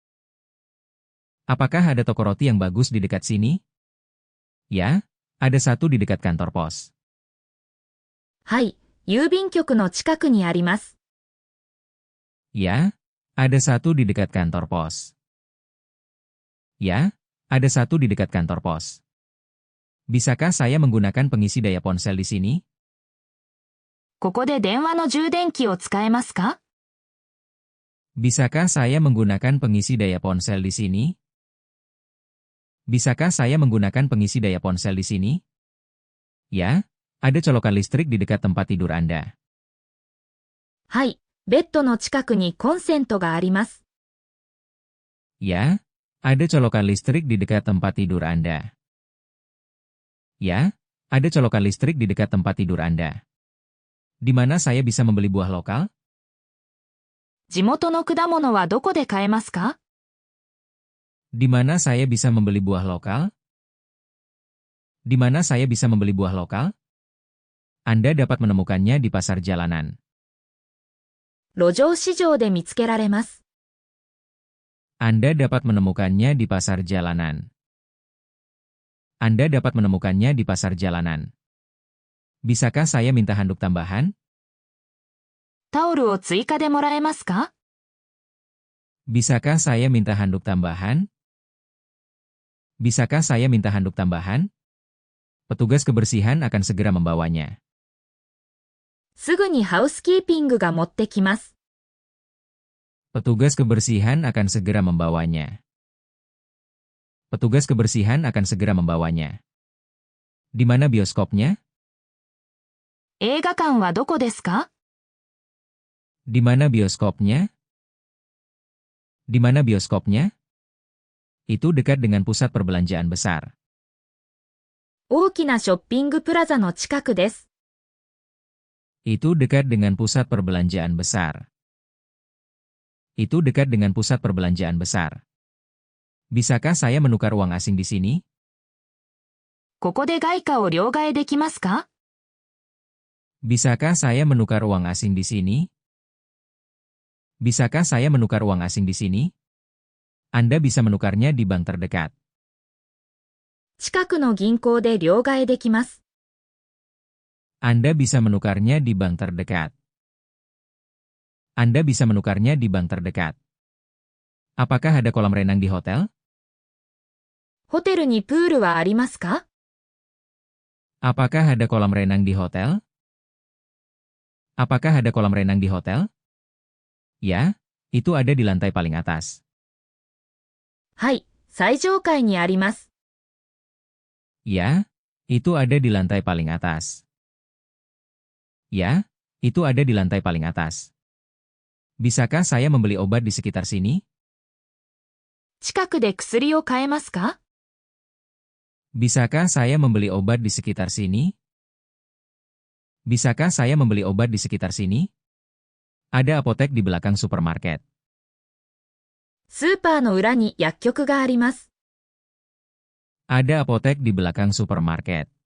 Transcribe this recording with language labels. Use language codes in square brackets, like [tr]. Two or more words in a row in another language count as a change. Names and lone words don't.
[id] Apakah ada toko roti yang bagus di dekat sini? Ya, ada satu di dekat kantor pos. [ja] はい、郵便局の近くにあります。 [id] Ya, ada satu di dekat kantor pos. Ya, ada satu di dekat kantor pos. Bisakah saya menggunakan pengisi daya ponsel di sini? [ja] ここで電話の充電器を使えますか？ [id] Bisakah saya menggunakan pengisi daya ponsel di sini? Bisakah saya menggunakan pengisi daya ponsel di sini? Ya, ada colokan listrik di dekat tempat tidur Anda. [ja] はい、ベッドの近くにコンセントがあります。 [id] Ya, ada colokan listrik di dekat tempat tidur Anda. Ya, ada colokan listrik di dekat tempat tidur Anda. Di mana saya bisa membeli buah lokal? [ja] 地元の果物はどこで買えますか？ [id] Di mana saya bisa membeli buah lokal? Di mana saya bisa membeli buah lokal? Anda dapat menemukannya di pasar jalanan. [ja] 路上市場で見つけられます。 [id] Anda dapat menemukannya di pasar jalanan. Anda dapat menemukannya di pasar jalanan. Bisakah saya minta handuk tambahan? [ja] タオルを追加でもらえますか？ [id] Bisakah saya minta handuk tambahan? Bisakah saya minta handuk tambahan? Petugas kebersihan akan segera membawanya. [ja] すぐにハウスキーピングが持ってきます。 [id] Petugas kebersihan akan segera membawanya. Petugas kebersihan akan segera membawanya. Di mana bioskopnya? [ja] 映画館はどこですか？ [id] Di mana bioskopnya? Di mana bioskopnya? Itu dekat dengan pusat perbelanjaan besar. [ja] 大きなショッピングプラザの近くです。 [id] Itu dekat dengan pusat perbelanjaan besar. Itu dekat dengan pusat perbelanjaan besar. Bisakah saya menukar uang asing di sini? [ja] ここで外貨を両替できますか？ [id] Bisakah saya menukar uang asing di sini? Bisakah saya menukar uang asing di sini? Anda bisa menukarnya di bank terdekat. [ja] 近くの銀行で両替できます。 [id] Anda bisa menukarnya di bank terdekat. Anda bisa menukarnya di bank terdekat. Apakah ada kolam renang di hotel? [ja] ホテルにプールはありますか？ [id] Apakah ada kolam renang di hotel? Apakah ada kolam renang di hotel? Ya, itu ada di lantai paling atas. [ja] はい、最上階にあります。 [id] Ya, itu ada di lantai paling atas. Ya, itu ada di lantai paling atas. Bisakah saya membeli obat di sekitar sini? [ja] 近くで薬を買えますか？ [id] Bisakah saya membeli obat di sekitar sini? Bisakah saya membeli obat di sekitar sini? Ada apotek di belakang supermarket. [ja] スーパーの裏に薬局があります。 [id] Ada apotek di belakang supermarket.